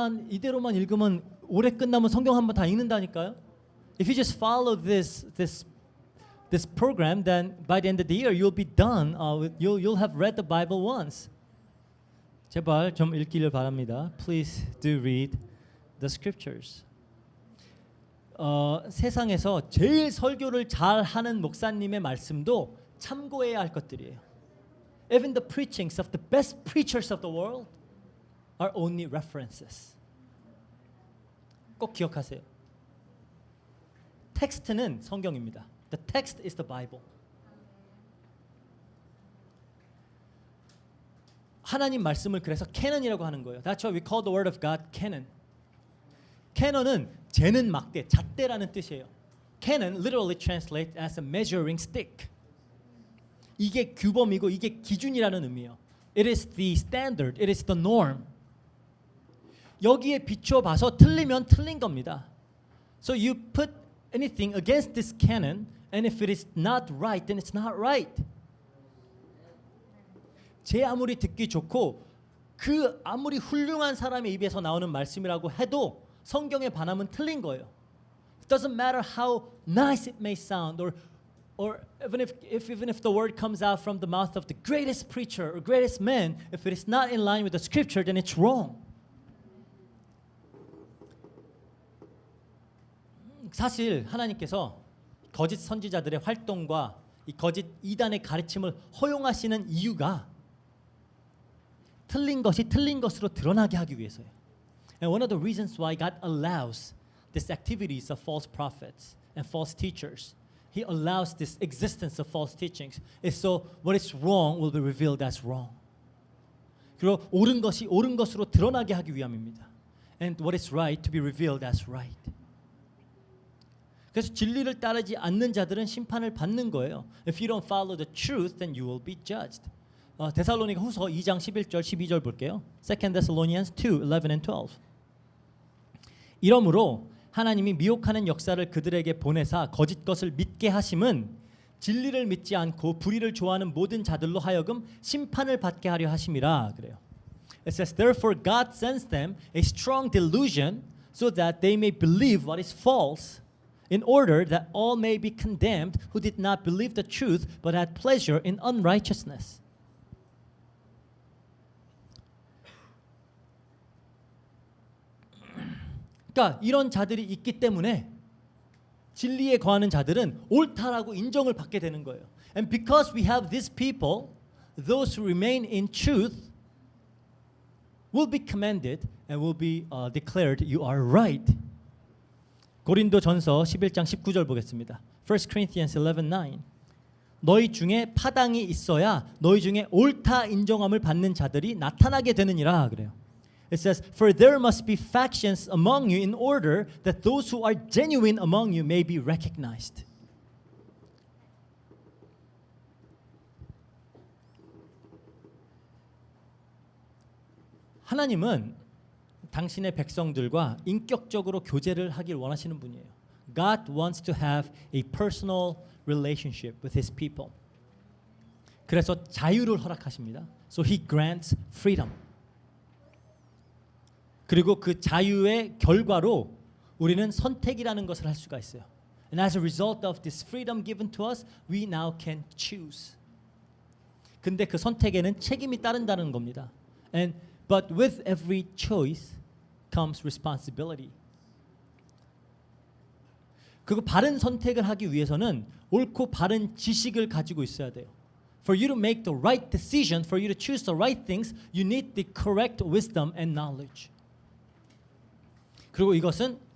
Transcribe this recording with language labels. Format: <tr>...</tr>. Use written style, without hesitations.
<ko>이대로만 읽으면 올해 끝나면 성경 한번 다 읽는다니까요.</ko> <en>If you just follow this program, then by the end of the year you'll be done. You'll have read the Bible once.</en> <ko>제발 좀 읽기를 바랍니다.</ko> <en>Please do read the scriptures.</en> <ko>세상에서 제일 설교를 잘하는 목사님의 말씀도 참고해야 할 것들이에요.</ko> <en>Even the preachings of the best preachers of the world are only references.</en> <ko>꼭 기억하세요. 텍스트는 성경입니다.</ko> <en>The text is the Bible.</en> <ko>하나님 말씀을 그래서 canon이라고 하는 거예요.</ko> <en>That's why we call the word of God canon.</en> <ko>canon은 재는 막대, 잣대라는 뜻이에요.</ko> <en>canon literally translates as a measuring stick.</en> <ko>이게 규범이고 이게 기준이라는 의미예요.</ko> <en>It is the standard. It is the norm.</en> <ko>여기에 비추어 봐서 틀리면 틀린 겁니다.</ko> <en>So you put anything against this canon, and if it is not right, then it's not right.</en> <ko>제 아무리 듣기 좋고 그 아무리 훌륭한 사람의 입에서 나오는 말씀이라고 해도 성경의 반함은 틀린 거예요.</ko> <en>It doesn't matter how nice it may sound, or even if the word comes out from the mouth of the greatest preacher or greatest man, if it is not in line with the scripture, then it's wrong.</en> <ko>사실 하나님께서 거짓 선지자들의 활동과 이 거짓 이단의 가르침을 허용하시는 이유가 틀린 것이 틀린 것으로 드러나게 하기 위해서예요.</ko> <en>And one of the reasons why God allows these activities of false prophets and false teachers, He allows this existence of false teachings, is so what is wrong will be revealed as wrong.</en> <ko>그리고 옳은 것이 옳은 것으로 드러나게 하기 위함입니다.</ko> <en>And what is right to be revealed as right.</en> <ko>그래서 진리를 따르지 않는 자들은 심판을 받는 거예요.</ko> <en>If you don't follow the truth, then you will be judged.</en> <ko>데살로니가 후서 2장 11절 12절 볼게요.</ko> <en>2 Thessalonians 2, 11 and 12.</en> <ko>이러므로 하나님이 미혹하는 역사를 그들에게 보내사 거짓 것을 믿게 하심은 진리를 믿지 않고 불의를 좋아하는 모든 자들로 하여금 심판을 받게 하려 하심이라 그래요.</ko> <en>It says, therefore God sends them a strong delusion so that they may believe what is false, in order that all may be condemned who did not believe the truth but had pleasure in unrighteousness.</en> <ko>그러니까 이런 자들이 있기 때문에 진리에 거하는 자들은 옳다라고 인정을 받게 되는 거예요.</ko> <en>And because we have these people, those who remain in truth will be commended and will be declared you are right.</en> <ko>고린도전서 11장 19절 보겠습니다.</ko> <en>1 Corinthians 11:9.</en> <ko>너희 중에 파당이 있어야 너희 중에 옳다 인정함을 받는 자들이 나타나게 되느니라 그래요.</ko> <en>It says, for there must be factions among you in order that those who are genuine among you may be recognized.</en> <ko>하나님은 당신의 백성들과 인격적으로 교제를 하길 원하시는 분이에요.</ko> <en>God wants to have a personal relationship with His people.</en> <ko>그래서 자유를 허락하십니다.</ko> <en>So He grants freedom.</en> <ko>그리고 그 자유의 결과로 우리는 선택이라는 것을 할 수가 있어요.</ko> <en>And as a result of this freedom given to us, we now can choose.</en> <ko>근데 그 선택에는 책임이 따른다는 겁니다.</ko> <en>But with every choice comes responsibility.</en> <ko>그리고 바른 선택을 하기 위해서는 옳고 바른 지식을 가지고 있어야 돼요.</ko> <en>For you to make the right decision, for you to choose the right things, you need the correct wisdom and knowledge.</en> <ko>그리고 이것은</ko>